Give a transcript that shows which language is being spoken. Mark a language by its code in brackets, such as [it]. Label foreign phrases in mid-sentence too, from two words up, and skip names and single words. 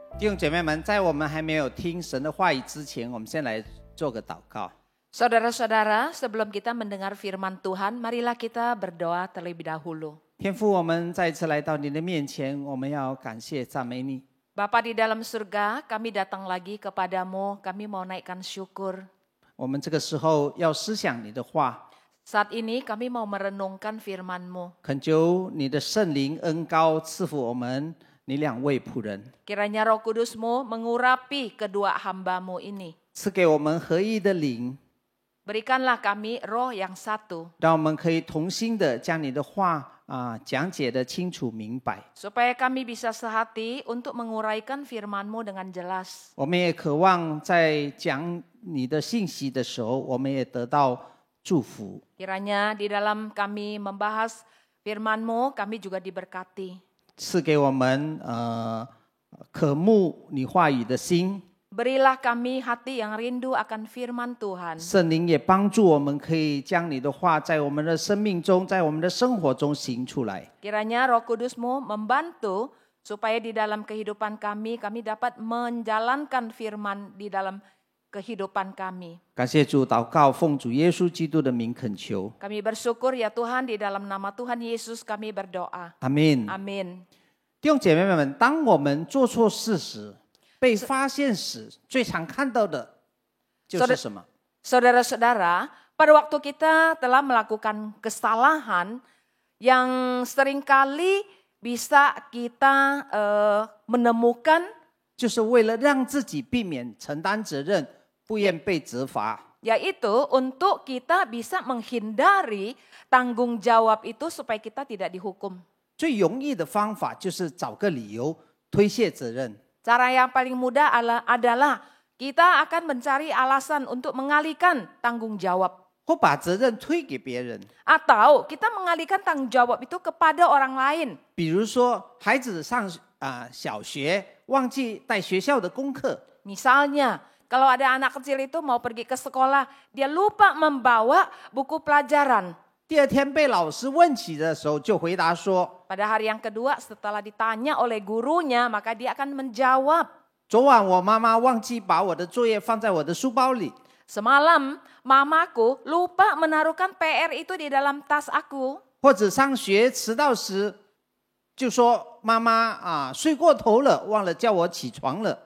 [zh] 兄姐妹们，在我们还没有听神的话语之前，我们先来做个祷告。 [id] Saudara-saudara, sebelum kita mendengar firman Tuhan, marilah kita berdoa terlebih dahulu. [zh] 天父，我们再一次来到你的面前，我们要感谢赞美你。 [id] Bapa di dalam surga, kami datang lagi kepadamu, kami mau naikkan syukur. [zh] 我们这个时候要思想你的话， [id] Saat ini kami mau merenungkan firman-Mu. [zh] 恳求你的圣灵恩膏赐福我们你两位仆人， [id] Kiranya Roh Kudus-Mu mengurapi kedua hamba-Mu ini. [zh] 赐给我们合一的灵， [id] Berikanlah kami roh yang satu, [zh] 让我们可以同心的将你的话讲解的清楚明白。 [id] supaya kami bisa sehati untuk menguraikan firman-Mu dengan jelas. [zh] 我们也渴望在讲你的信息的时候，我们也得到祝福。 [id] Kiranya di dalam kami membahas firman-Mu, kami juga diberkati. [zh] 赐给我们渴慕你话语的心， [id] Berilah kami hati yang rindu akan firman Tuhan. [zh] 圣灵也帮助我们可以将你的话在我们的生命中，在我们的生活中行出来。 [id] Kiranya Roh Kudus-Mu membantu supaya di dalam kehidupan kami dapat menjalankan firman di dalam kehidupan kami. [zh] 感谢主，祷告奉主耶稣基督的名恳求， [id] Kami bersyukur ya Tuhan, di dalam nama Tuhan Yesus kami berdoa. [zh] 阿门。 [id] Amin. [zh] 弟兄姐妹们，当我们做错事时，被发现时，最常看到的就是什么？ [id] Saudara-saudara, pada waktu kita telah melakukan kesalahan yang seringkali bisa kita menemukan, [zh] 就是为了让自己避免承担责任，不愿被责罚。 [id] yaitu untuk kita bisa menghindari tanggung jawab itu supaya kita tidak dihukum. [zh] 最容易的方法就是找个理由推卸责任。 [id] Cara yang paling mudah adalah kita akan mencari alasan untuk mengalihkan tanggung jawab. [zh] 或把责任推给别人， [id] Atau kita mengalihkan tanggung jawab itu kepada orang lain. [zh] 比如说孩子上小学忘记带学校的功课， [id] Misalnya, kalau ada anak kecil itu mau pergi ke sekolah, dia lupa membawa buku pelajaran. [zh] 第二天被老师问起的时候，就回答说 [id] Pada hari yang kedua setelah ditanya oleh gurunya, maka dia akan menjawab, [zh] 昨晚我妈妈忘记把我的作业放在我的书包里。 [id] semalam mamaku lupa menaruhkan PR itu di dalam tas aku. [zh] 或者上学迟到时，就说妈妈睡过头了，忘了叫我起床了。